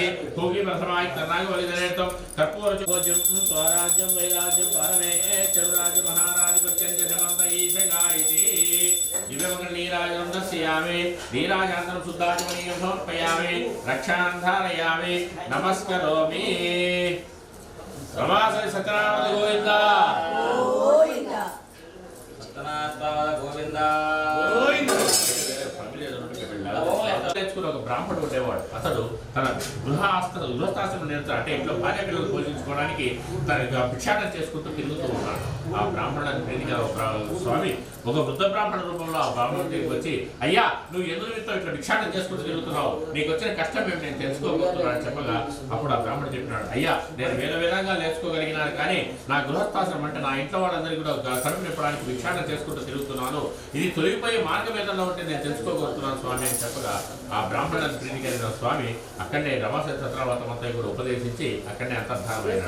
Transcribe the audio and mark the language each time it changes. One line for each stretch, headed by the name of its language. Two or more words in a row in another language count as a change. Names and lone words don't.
Sanskrit: भूमि प्रथमाय कर्णागबलिधरेतं कर्पूरचूर्णं स्वराज्यं वैराज्यं परमेश्वरराज्य महाराधिपत्यं च समन्त ईशगायति दिव्यमंगल नीराजनं दर्शयामि नीराजनं शुद्धाचमनीयं समर्पयामि रक्षान् धारयामि नमस्करोमि रमासरि सत्यनारायण गोविंद गोविंद
Telugu: ఒక బ్రాహ్మణుడు ఉండేవాడు. అతడు తన గృహస్థాశ్రమం నిరంతరం అంటే ఇంట్లో భార్య పిల్లలు పోషించుకోవడానికి తన భిక్షాటన చేసుకుంటూ తిరుగుతూ ఉన్నాడు. ఆ బ్రాహ్మణుడిని ప్రీతిగా స్వామి ఒక వృద్ధ బ్రాహ్మణ రూపంలో ఆ బ్రాహ్మణుడి దగ్గరికి వచ్చి, అయ్యా నువ్వు ఎందుకు ఇట్లా భిక్షాటన చేసుకుంటూ తిరుగుతున్నావు, నీకు వచ్చిన కష్టం ఏమి నేను తెలుసుకోబోతున్నాను అని చెప్పగా అప్పుడు ఆ బ్రాహ్మణుడు చెప్పినాడు, అయ్యా నేను వేలవేలంగా నేర్చుకోగలిగినాను, కానీ నా గృహస్థాశ్రమం అంటే నా ఇంట్లో వాళ్ళందరికీ కూడా కడుపు నింపడానికి భిక్షాటన చేసుకుంటూ తిరుగుతున్నాను, ఇది తొలగిపోయే మార్గం ఏదైనా ఉంటే నేను తెలుసుకోబోతున్నాను స్వామి అని చెప్పగా ఆ బ్రాహ్మణులను ప్రీతికరిగిన స్వామి అక్కడనే రమాసరి సత్రావతం అంతా కూడా ఉపదేశించి అక్కడనే అంతర్ధానమైనాడు.